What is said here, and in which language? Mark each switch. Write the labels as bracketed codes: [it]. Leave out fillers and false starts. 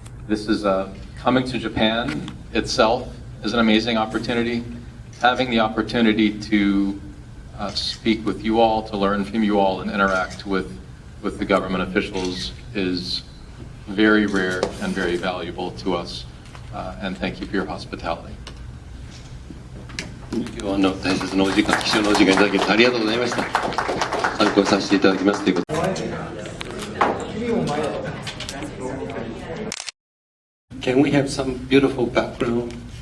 [en] This is coming to Japan itself is an amazing opportunity. Having the opportunity to speak with you all, to learn from you all, and interact with the government officials is very rare and very valuable to us. And thank you for your hospitality. [ja] 今日は大切なお時間、貴重なお時間いただきありがとうございました。参考させていただきますということ。 [en] Can we have some beautiful background?